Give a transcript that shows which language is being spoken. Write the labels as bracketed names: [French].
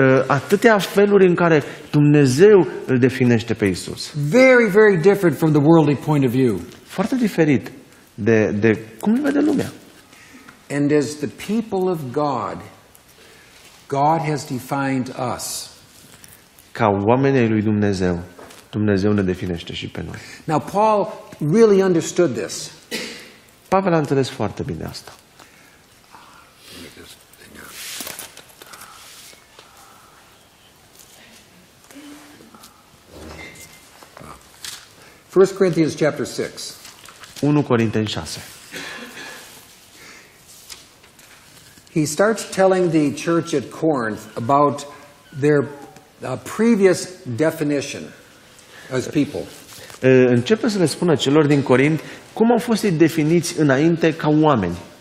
[Romanian] Atâtea feluri în care Dumnezeu îl definește pe Isus. [English] Very, very different from the worldly point of view. [Romanian] Foarte diferit de cum îl vede lumea. [English] And as the people of God, God has defined us. [Romanian] Ca oamenii lui Dumnezeu, Dumnezeu ne definește și pe noi. [English] Now, Paul really understood this. [Romanian] Pavel a înțeles foarte bine asta. [English] First Corinthians chapter 6. [Romanian] 1 Corinteni 6. [English] He starts telling the church at Corinth about their previous definition as people. [Romanian] Începe să le spună celor din Corint cum au fost ei definiți înainte ca oameni.